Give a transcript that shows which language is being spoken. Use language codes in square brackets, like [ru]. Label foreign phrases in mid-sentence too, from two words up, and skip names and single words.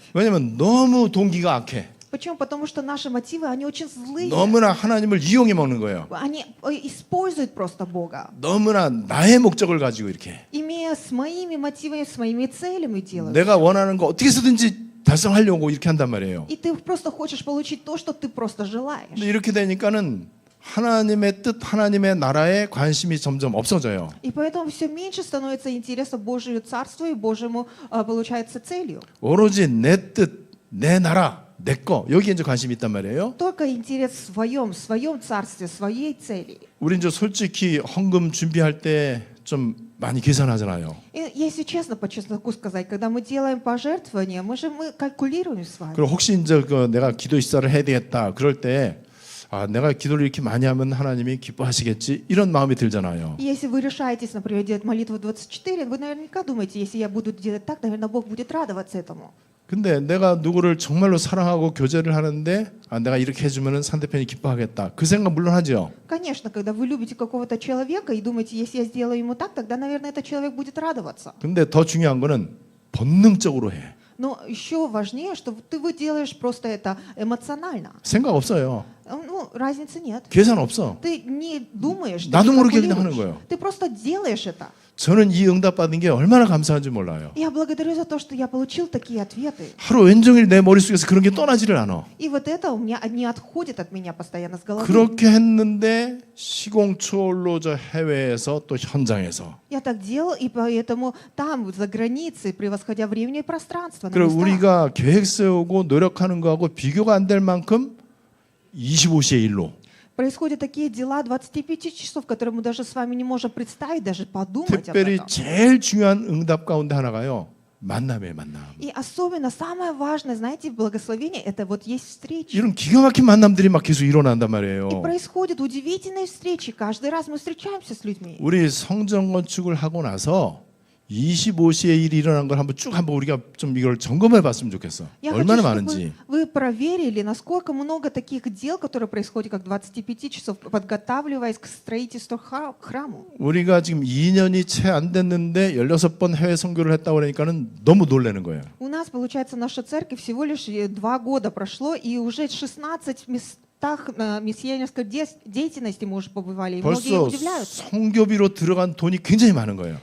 [ko] 왜냐면 너무 동기가 악해. [ru] Почему? Потому что наши мотивы, они очень злые. [ko] 너무나 하나님을 이용해 먹는 거예요. [ru] Они используют просто Бога. [ko] 너무나 나의 목적을 가지고 이렇게 [ru] Имея с моими мотивами, с моими целями делают. [ko] 내가 원하는 거 어떻게 해서든지 달성하려고 이렇게 한단 말이에요. [ru] И ты просто хочешь получить то, что ты просто желаешь. [ko] 근데 이렇게 되니까는 하나님의 뜻, 하나님의 나라에 관심이 점점 없어져요. [ru] И поэтому все меньше становится интереса Божию Царству и Божьему, получается, целью. [ko] 오로지 내 뜻, 내 나라, 내 거 여기에 이제 관심이 있단 말이에요. [ru] Только интерес в своем царстве, своей цели. [ko] 우리 이제 솔직히 헌금 준비할 때 좀 많이 계산하잖아요. [ru] И если честно, по чесноку сказать, когда мы делаем пожертвования, мы калькулируем с вами. [ko] 그리고 혹시 이제 내가 기도 식사를 해야 되겠다 그럴 때 내가 기도를 이렇게 많이 하면 하나님이 기뻐하시겠지 이런 마음이 들잖아요. [ru] Если вы решаетесь, например, делать молитву 24, вы наверняка думаете, если я буду делать так, наверное, Бог будет радоваться этому. [ko] 근데 내가 누구를 정말로 사랑하고 교제를 하는데 내가 이렇게 해주면 상대편이 기뻐하겠다. 그 생각 물론 하죠. [ru] Конечно, когда вы любите какого-то человека и думаете, если я сделаю ему так, тогда, наверное, этот человек будет радоваться. [ko] 근데 더 중요한 거는 본능적으로 해. [ru] Но еще важнее, что вы делаешь просто это эмоционально. [ko] 생각 없어요. [ru] Ну, разницы нет. [ko] 계산 없어. [ru] Ты не думаешь, ты [ko] 나도 [ru] не [ko] 모르게 그냥 [ru] калькулируешь. [ko] 하는 거예요. [ru] Ты просто делаешь это. [ko] 저는 이 응답 받은 게 얼마나 감사한지 몰라요. [ru] Я благодарю за то, что я получил такие ответы. [ko] 하루 왼종일 내 머릿속에서 그런 게 떠나지를 않아. [ru] И вот это у меня не отходит от меня постоянно с головы. [ko] 그렇게 했는데 시공초월로 저 해외에서 또 현장에서. [ru] Я так делал, и поэтому там, за границей, превосходя время и пространство, на [ko] 그리고 [ru] местах, [ko] 우리가 계획 세우고 노력하는 거하고 비교가 안 될 만큼 25시의 일로 [ru] происходят такие дела 25 часов, которые мы даже с вами не можем представить, даже подумать об [ko] 특별히 [ru] этом. [ko] 제일 중요한 응답 가운데 하나가요. 만남이에요, 만남. [ru] И особенно самое важное, знаете, в благословении, это вот есть встречи. [ko] 이런 기가 막힌 만남들이 막 계속 일어난단 [ru] И [ko] 말이에요. [ru] происходят удивительные встречи. Каждый раз мы встречаемся с людьми. [ko] 우리 성전 건축을 하고 나서 25시에 일이 일어난 걸 한번 우리가 좀 이걸 점검해 봤으면 좋겠어. [ru] Я [ko] 얼마나 [ru] хочу, [ko] 많은지. [ru] чтобы вы проверили, насколько много таких дел, которые происходят как 25 часов, подготавливаясь к строительству храму. [ko] 우리가 지금 2년이 채 안 됐는데 16번 해외 선교를 했다고 그러니까는 너무 놀라는 거예요. [ru] У нас, получается, наша церковь всего лишь 2 года прошло, и уже 16 местах миссионерской деятельности мы уже побывали, и многие [ko] 벌써 [ru] удивляются. [ko] 선교비로 들어간 돈이 굉장히 많은 거예요.